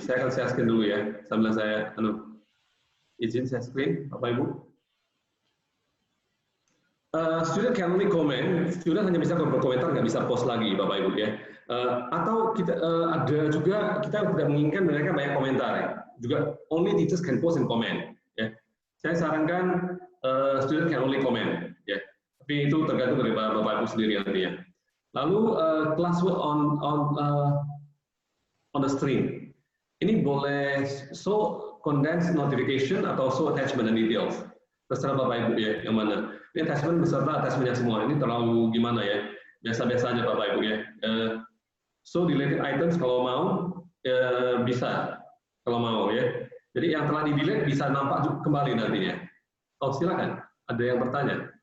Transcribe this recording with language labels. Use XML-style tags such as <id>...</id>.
<id>Saya akan share screen dulu ya, sambil saya izin share screen, Bapak Ibu.</id> <en>Student can only comment,</en> <id>student hanya bisa berkomentar, nggak bisa post lagi, Bapak Ibu ya. Atau kita ada juga kita tidak menginginkan mereka banyak komentar, ya. Juga</id> <en>only teachers can post and comment.</en> <id>Ya. Saya sarankan</id> <en>student can only comment,</en> <id>ya. Tapi itu tergantung dari Bapak Ibu sendiri nanti ya. Lalu</id> <en>classwork on the screen.</en> <id>Ini boleh</id> <en>show condensed notification</en> <id>atau</id> <en>show attachment and details.</en> <id>Terserah Bapak Ibu ya, yang mana. Ini attachment beserta attachmentnya semua. Ini terlalu gimana ya? Biasa-biasa aja Bapak Ibu ya. So deleted items kalau mau bisa, kalau mau ya. Jadi yang telah di-delete bisa nampak kembali nantinya. Oh silakan, ada yang bertanya.</id>